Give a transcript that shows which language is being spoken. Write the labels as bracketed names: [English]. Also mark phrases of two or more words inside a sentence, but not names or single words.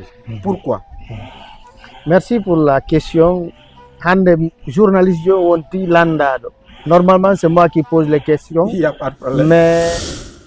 [French] Pourquoi? Merci pour la question. [Fula] Hande journaliste jo wonti landaɗo [French] normalement c'est moi qui pose les questions. Il y a pas de problème. Mais